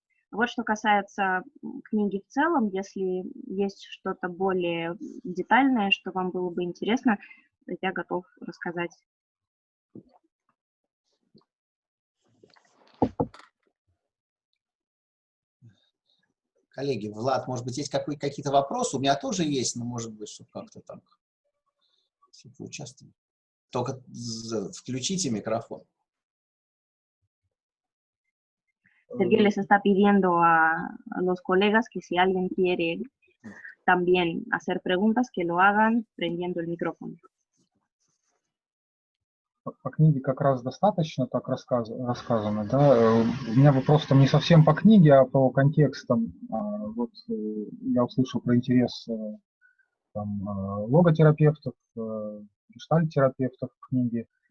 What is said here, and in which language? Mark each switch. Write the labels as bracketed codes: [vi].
[ru] Вот что касается книги в целом, если есть что-то более детальное, что вам было бы интересно, я готов рассказать. Коллеги, Влад, может быть, есть какие-то вопросы? У меня тоже есть, но может быть, что как-то так. Если вы участвуете. Только включите микрофон. [es] Sergio les está pidiendo a los colegas que si alguien quiere también hacer preguntas, que lo hagan prendiendo el micrófono. [ru] По книге как раз достаточно так рассказано, да. У меня вопрос там не совсем по книге, а по контекстам. Вот я услышал про интерес там, логотерапевтов, гештальт-терапевтов в книге.